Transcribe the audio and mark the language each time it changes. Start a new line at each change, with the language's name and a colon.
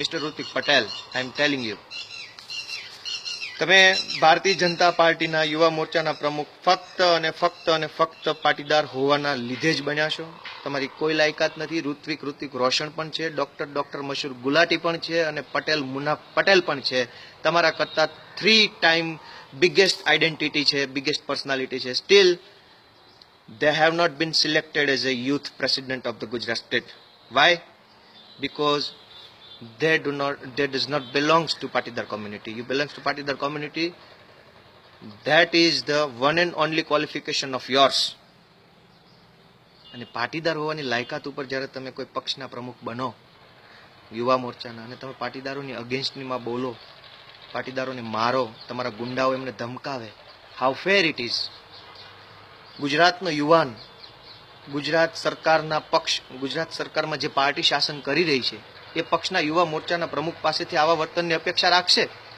Gujarati: Mister Hrithik Patel,
English: I am telling you,
Gujarati: તમે ભારતીય જનતા પાર્ટીના યુવા મોરચાના પ્રમુખ ફક્ત અને ફક્ત પાટીદાર હોવાના લીધે જ બન્યા છો. તમારી કોઈ લાયકાત નથી. ઋત્વિક રોશન પણ છે, ડોક્ટર મશહૂર ગુલાટી પણ છે અને પટેલ મુનાફ પટેલ પણ છે. તમારા કરતા 3 ટાઈમ બિગેસ્ટ આઈડેન્ટિટી છે, બિગેસ્ટ પર્સનાલિટી છે.
English: Still they have not been selected as a youth president of the Gujarat state. Why? Because they does not belongs to Patidar community. You belongs to Patidar community. That is the one and only qualification of yours.
Gujarati: અને પાટીદાર હોવાની લાયકાત ઉપર જ્યારે તમે કોઈ પક્ષના પ્રમુખ બનો યુવા મોરચાના, અને તમે પાટીદારોની અગેન્સ્ટમાં બોલો, પાટીદારોને મારો, તમારા ગુંડાઓ એમને ધમકાવે.
English: How fair it is.
Gujarati: ગુજરાતનો યુવાન ગુજરાત સરકારના પક્ષ, ગુજરાત સરકારમાં જે પાર્ટી શાસન કરી રહી છે એ પક્ષના યુવા મોરચાના પ્રમુખ પાસેથી આવા વર્તનની અપેક્ષા રાખશે?